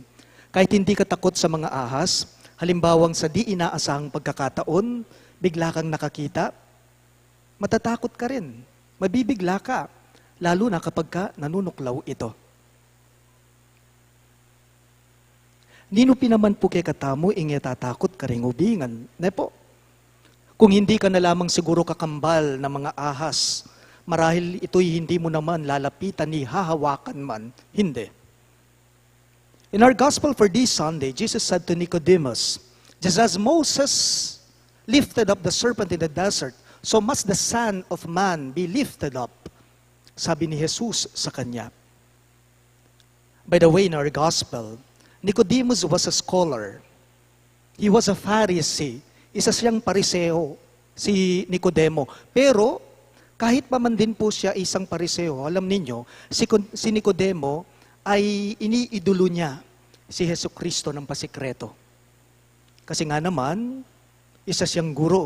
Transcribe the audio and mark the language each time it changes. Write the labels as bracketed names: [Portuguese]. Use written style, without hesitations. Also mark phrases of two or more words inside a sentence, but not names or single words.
[Filipino] Kahit hindi ka takot sa mga ahas, halimbawang sa di inaasahang pagkakataon, bigla kang nakakita, matatakot ka rin. Mabibigla ka, lalo na kapag ka nanunuklaw ito. [Pampanga] Nino pinaman po kay katamo, inge tatakot ka ring ubingan. Ne po? [Filipino] Kung hindi ka na lamang siguro kakambal ng mga ahas, marahil ito'y hindi mo naman lalapitan ni hahawakan man. Hindi. [English] In our gospel for this Sunday, Jesus said to Nicodemus, just as Moses lifted up the serpent in the desert, so must the Son of Man be lifted up. [Filipino] Sabi ni Jesus sa kanya. [English] By the way, in our gospel, Nicodemus was a scholar. He was a Pharisee. [Filipino] Isa siyang pariseo, si Nicodemo. Pero, kahit pa man din po siya isang pariseo, alam ninyo, si Nicodemo ay iniidolo niya si Jesucristo ng pasikreto. Kasi nga naman, isa siyang guro.